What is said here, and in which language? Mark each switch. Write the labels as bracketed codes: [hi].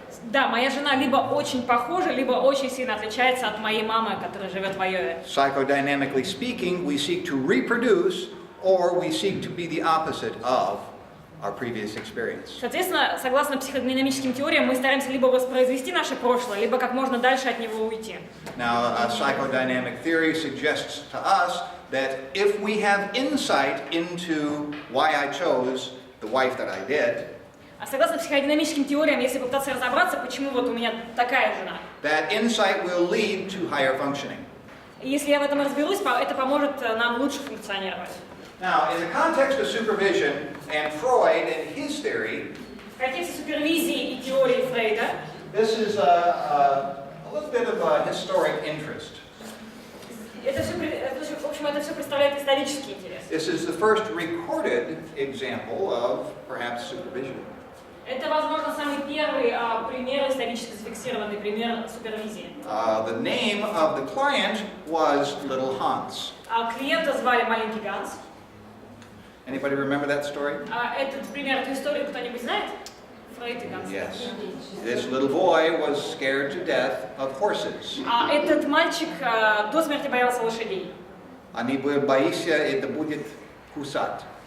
[ru] Да, моя жена либо очень похожа, либо очень сильно отличается от моей мамы, которая живет в Айове. [en] Psychodynamically speaking, we seek to reproduce or we seek to be the opposite of our previous experience. [ru] Соответственно, согласно психодинамическим теориям, мы стараемся либо воспроизвести наше прошлое, либо как можно дальше от него уйти. [en] Now, psychodynamic theory suggests to us that if we have insight into why I chose the wife that I did, [ru] А согласно психодинамическим теориям, если попытаться разобраться, почему вот у меня такая жена, [en] that insight will lead to higher functioning. [ru] и если я в этом разберусь, это поможет нам лучше функционировать. [en] Now, in the context of supervision and Freud and his theory, [ru] В контексте супервизии и теории Фрейда, [en] this is a little bit of a historic interest. [ru] это все, в общем, это все представляет исторический интерес. [en] This is the first recorded example of perhaps supervision. [ru] Это, возможно, самый первый пример, исторически зафиксированный пример супервизии. [en] The name of the client was Little Hans. [ru] Клиента звали Маленький Ганс. [en] Anybody remember that story? [ru] Этот пример, эту историю кто-нибудь знает? Фрейд и Ганс. [en] Yes. This little boy was scared to death of horses. [ru] Этот мальчик до смерти боялся лошадей. Они боятся, это будет кусать.